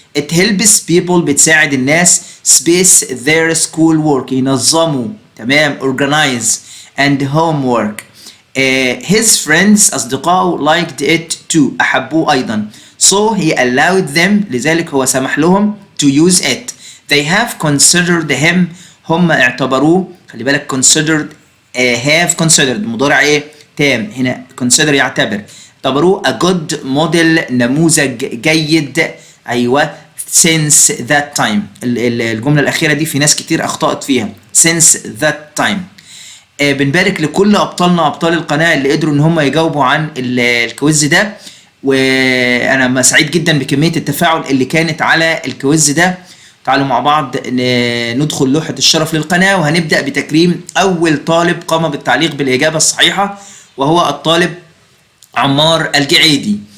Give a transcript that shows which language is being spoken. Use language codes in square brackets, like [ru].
[en] it helps people، [ar] بتساعد الناس [en] space their school work، ينظموا. تمام؟ organize and homework. his friends أصدقائه liked it too، [ar] أحبوه أيضا. [en] so he allowed them، [ar] لذلك هو سمح لهم [en] to use it. they have considered him، [ar] هم اعتبروه. خلي بالك [en] considered have considered [ar] مضارع ايه؟ تام. هنا consider يعتبر. اعتبروه [en] a good model، [ar] نموذج جيد. [en] ايوه since that time. [ar] الجملة الأخيرة دي في ناس كتير أخطأت فيها. [en] since that time. [ar] بنبارك لكل أبطالنا، أبطال القناة اللي قدروا إن هم يجاوبوا عن الكويز ده، وأنا سعيد جدا بكمية التفاعل اللي كانت على الكويز ده. تعالوا مع بعض ندخل لوحة الشرف للقناة، وهنبدأ بتكريم أول طالب قام بالتعليق بالإجابة الصحيحة، وهو الطالب عمار الجعيدي.